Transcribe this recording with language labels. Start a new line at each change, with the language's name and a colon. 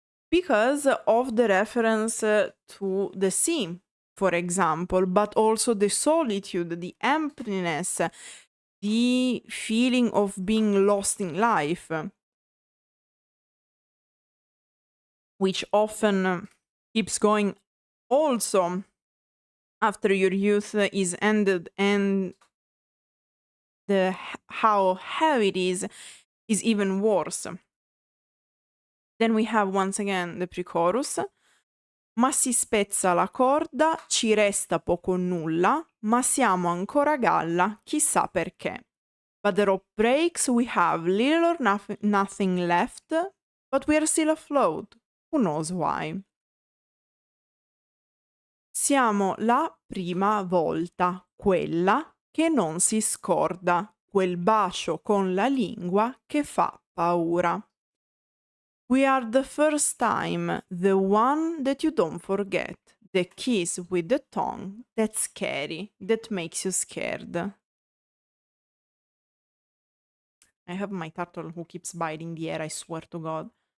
English: Because of the reference to the sea, for example, but also the solitude, the emptiness, the feeling of being lost in life, which often keeps going also after your youth is ended, and how heavy it is even worse. Then we have once again the pre-chorus.
Italian: Ma si spezza la corda, ci resta poco o nulla, ma siamo ancora a galla, chissà perché.
English: But the rope breaks, we have little or nothing left, but we are still afloat. Who knows why?
Italian: Siamo la prima volta, quella che non si scorda, quel bacio con la lingua che fa paura.
English: We are the first time, the one that you don't forget, the kiss with the tongue that's scary, that makes you scared. I have my turtle who keeps biting the air, I swear to God.